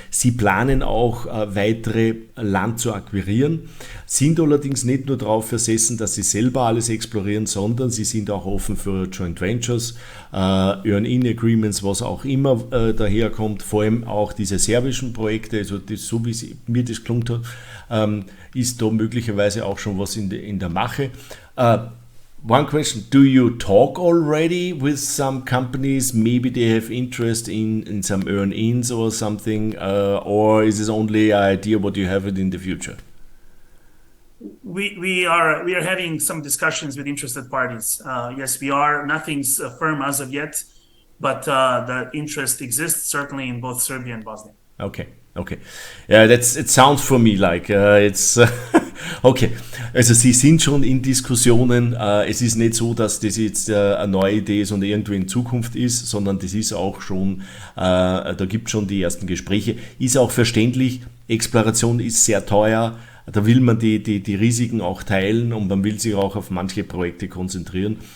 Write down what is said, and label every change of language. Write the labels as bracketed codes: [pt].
[de] Sie planen auch weitere Land zu akquirieren, sind allerdings nicht nur darauf versessen, dass sie selber alles explorieren, sondern sie sind auch offen für Joint Ventures, Earn-in-Agreements, was auch immer daherkommt, vor allem auch diese serbischen Projekte, also das, so wie mir das gelungen hat, ist da möglicherweise auch schon was in der Mache. [en] One question, do you talk already with some companies? Maybe they have interest in some earn-ins or something, or is this only an idea what you have it in the future? We are having some discussions with interested parties. Yes, we are. Nothing's firm as of yet, but the interest exists certainly in both Serbia and Bosnia. Okay. Yeah, it sounds for me like it's okay. [de] Also Sie sind schon in Diskussionen. Es ist nicht so, dass das jetzt eine neue Idee ist und irgendwie in Zukunft ist, sondern das ist auch schon, da gibt es schon die ersten Gespräche. Ist auch verständlich, Exploration ist sehr teuer. Da will man die Risiken auch teilen und man will sich auch auf manche Projekte konzentrieren.